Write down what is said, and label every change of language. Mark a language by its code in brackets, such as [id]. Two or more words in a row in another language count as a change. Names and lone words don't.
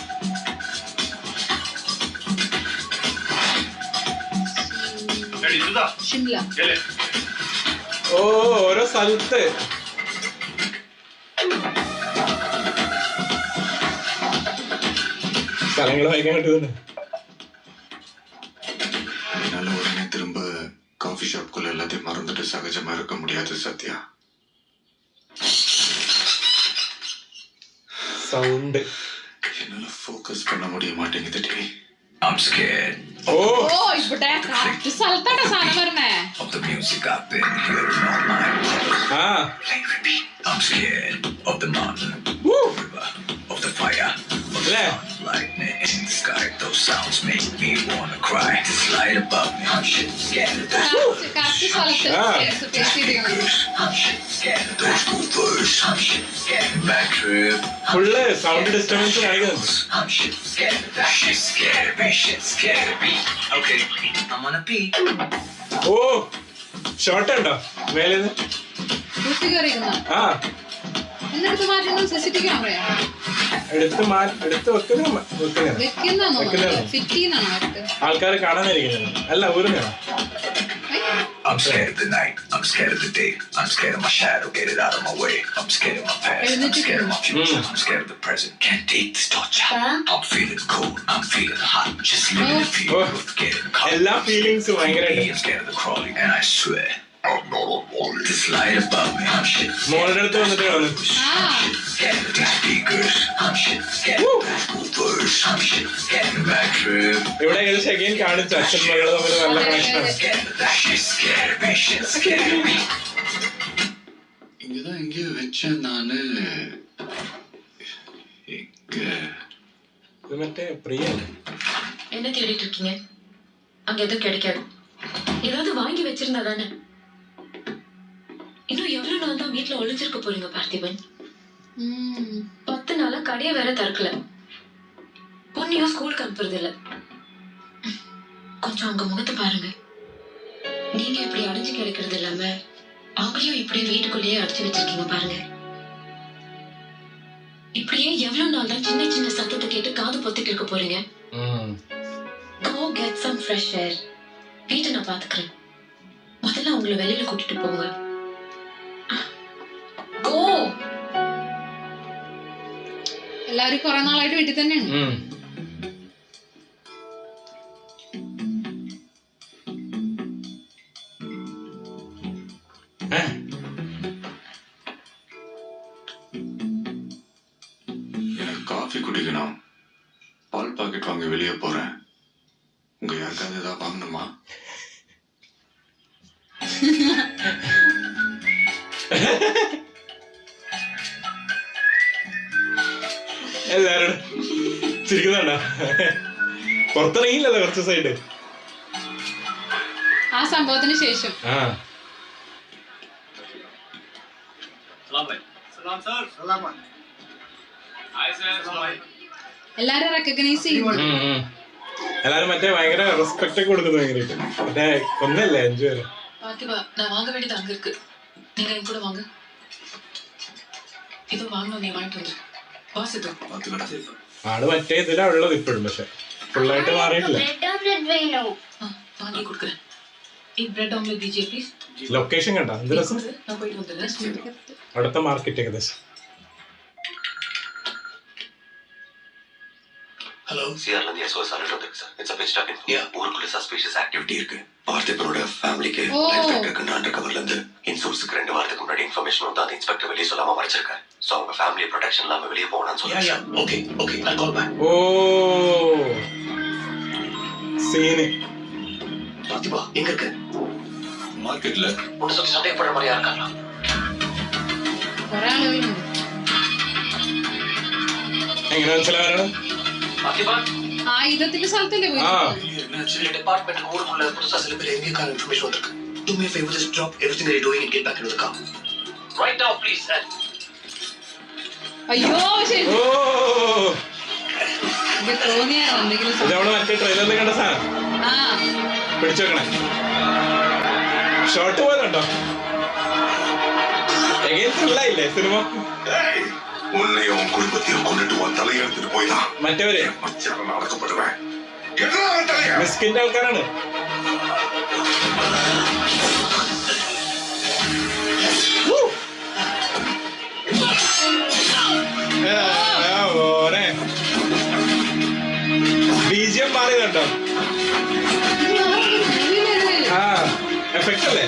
[ml] ഷിംല. ഓ ഓരോ സ്ഥലത്ത് സ്ഥലങ്ങൾ വായിക്കാൻ കിട്ടുന്നു. [ta] என்னால உடனே திரும்ப [en] coffee shopகுள்ள [ta] எல்லாத்தையும் மறந்துட்டு சகஜமா இருக்க முடியாது சத்யா. [ml] സൗണ്ട് [ta] என்னால ஃபோக்கஸ் பண்ண முடிய மாட்டேங்குது டி. [en] I'm scared ഓ [ml] ഓ ഇവിടെ കറക്റ്റ് സ്ഥലത്താട്ടോ സാധനം പറഞ്ഞേ. [en] of the music I've been hearing all night. ആ Play repeat. I'm scared of the mountain, woo. river, of the fire, of the [ml] അല്ലേ [en] lightning in the sky. Those sounds make me wanna cry. This light above me, I'm shit scared of those [ml] കറക്റ്റ് സ്ഥലത്ത് ആ. ഫേസ് ചെയ്തിരിക്കണം. [en] I'm shit scared of those movers. I'm shit scared of back trip. full sound disturbance [ml] കാണിക്കുന്നുണ്ട്. [en] I'm shit scared of that. Shit scared of me. Shit scared of me. Okay, I'm on a beat. [ml] ഓ ഷോർട്ട് ഉണ്ടോ മേലേന്ന്? കുത്തി കയറിയിരുന്ന ആ എന്നിട്ട് മാറ്റുന്നത് CCTV ക്യാമറയാ എടുത്ത് വെക്കുന്ന വെക്കുന്നതാണോ വെക്കുന്നതാണോ? ഫിറ്റ് ചെയ്യുന്നതാണോ അവർക്ക്? ആൾക്കാർ കാണാനിരിക്കുന്നത് അല്ല ഊരുന്നതാണോ? [en] I'm scared of the night. I'm scared of the day. I'm scared of my shadow. Get it out of my way. I'm scared of my past. I'm scared of my future. I'm scared of the present. Can't take this torture. I'm feeling cold. I'm feeling hot. Just living the fear of getting caught. [ml] എല്ലാ ഫീലിങ്സും ഭയങ്കരമായിട്ട്. [en] I'm scared of the crawling, and I swear I'm not on wall. This light above me. I'm shit. [ml] മോളുടെ അടുത്ത് വന്നിട്ട് വന്നു. ആ [en] Scared of these speakers. I'm shit. Scared of those movers. I'm shit. Scared of the back trip. [ml] ഇവിടെ ഏകദേശം അഗൈൻ കാണിച്ചു അച്ഛൻ മകള് തമ്മിൽ നല്ല കണക്ഷനാണ്. [en] Scared of that shit. Scared of me. Shit. Scared of me. [ta] இங்கதான் எங்கேயோ வச்சேன் நானு. எங்க [ml] ഇത് മറ്റേ പ്രിയല്ലേ? [ta] என்ன தேடிட்டு இருக்கீங்க? அங்க எதுவும் கிடைக்காது. ஏதாவது வாங்கி வச்சிருந்தா தானே. இன்னும் எவ்வளவு நாள் தான் வீட்டுல ஒளிஞ்சிருக்க போறீங்க பார்த்திபன்? 10 நாளா கடையை வேற திறக்கல. பொண்ணையும் ஸ்கூலுக்கு அனுப்புறது இல்ல. கொஞ்சம் அவங்க முகத்தை பாருங்க. நீங்க இப்படி அடைஞ்சு கிடைக்கிறது இல்லாம அவங்களையும் இப்படியே வீட்டுக்குள்ளேயே அடைச்சு வச்சிருக்கீங்க பாருங்க. இப்படியே எவ்வளவு நாள் தான் சின்ன சின்ன சத்தத்தை கேட்டு காது பொத்திட்டு இருக்க போறீங்க? [en] Go get some fresh air. [ta] வீட்டை நான் பாத்துக்கிறேன். முதல்ல உங்களை வெளியில கூட்டிட்டு போங்க. [en] Go. [ml] എല്ലാവരും കുറെ നാളായിട്ട് വീട്ടിൽ തന്നെയാണ്. [ta] எனக்கு காஃபி குடிக்கணும். பால் பாக்கெட் வாங்க வெளியே போறேன். உங்க யாருக்காவது ஏதாவது வாங்கணுமா? [ml] എല്ലാരും ചിരിക്കുന്നുണ്ട. പുറത്തിറങ്ങിയില്ലല്ലോ കുറച്ച് സൈഡ്. ആ സംഭവത്തിന് ശേഷം ആ എല്ലാരും റെക്കഗ്നൈസ് ചെയ്യും. എല്ലാരും മറ്റേ ഭയങ്കര റെസ്പെക്ട് ഒക്കെ കൊടുക്കുന്നു ഭയങ്കരമായിട്ട്. മറ്റേ ഒന്നല്ലേ 5 പേര്. [ta] பார்த்திபா நான் வாங்க வேண்டியது அங்க இருக்கு. நீங்க என் கூட வாங்க. இதோ வாங்கணும் நீ வாங்கிட்டு வந்து. பாஸ் இது. [ml] ആള് മറ്റേ ഇതിലാ ഉള്ളത് ഇപ്പോഴും. പക്ഷെ ഫുള്ളായിട്ട് മാറിയിട്ടില്ല. [ta] வாங்கி கொடுக்குறேன். [hi] एक [en] bread omelette [hi] दीजिए प्लीज. [ml] ലൊക്കേഷൻ കണ്ട എന്ത് രസം. [ta] நான் போயிட்டு வந்துடுறேன். [ml] അടുത്ത മാർക്കറ്റ് ഏകദേശം. [ta] ஹலோ சிஆர்ல இருந்து [en] SOS alert [ta] வந்திருக்கு சார். [en] இட்ஸ் a pitch dark info. [ta] ஊருக்குள்ள [en] suspicious activity [ta] இருக்கு. பார்த்திபனோட ஃபேமிலிக்கு [en] life threat [ta] இருக்குன்னு [en] under coverல [ta] இருந்து இன்சூர்ஸ்க்கு 2 வாரத்துக்கு முன்னாடி இன்ஃபர்மேஷன் வந்து அந்த இன்ஸ்பெக்டர் வெளியே சொல்லாம மறைச்சிருக்காரு. சோ அவங்க [en] family protection [ta] இல்லாம வெளியே போகணும்னு சொல்றாங்க. [en] okay I call back. [ml] ഓ സീന്. [ta] பார்த்திபா எங்க இருக்க? மார்க்கெட்ல உன்னை சுத்தி சந்தேகப்படுற மாதிரியா இருக்காங்களா? [ml] കുറെ ആളുകളുണ്ട്. എങ്ങനെ മനസ്സിലാവാനാണ്? [ta] பார்த்திபா [ml] ആയുധത്തിന്റെ സ്ഥലത്തല്ലേ പോയി? ആ [ta] இந்த டிபார்ட்மெண்ட் ஊருக்குள்ள புதுசா சில பேர் எங்கேக்கான இன்ஃபர்மேஷன் வந்திருக்கு. [en] Do me a favor, just drop everything that you're doing and get back into the car. Right now, please, sir. [ml] അയ്യോ ശരി. ഓ ഇത് തോന്നിയാണോ എന്തെങ്കിലും ഇത് നമ്മള് മറ്റേ ട്രെയിലറിൽ കണ്ട സാധനം. ആ പിടിച്ചു വെക്കണേ. ഷോർട്ട് പോലുണ്ടോ? എങ്ങനെ ത്രില്ലായില്ലേ സിനിമ? [ta] உன்னையும் உன் குடும்பத்தையும் கொண்டுட்டு உன் தலையை எடுத்துட்டு போய்தான் [ml] മറ്റവര് [ta] மச்சான நடக்கப்படுவேன். என்ன தலையா? [ml] മിസ്കിന്റെ ആൾക്കാരാണ്. ബിജിഎം മാറിയതുണ്ടോ? ആ എഫക്റ്റ് അല്ലേ?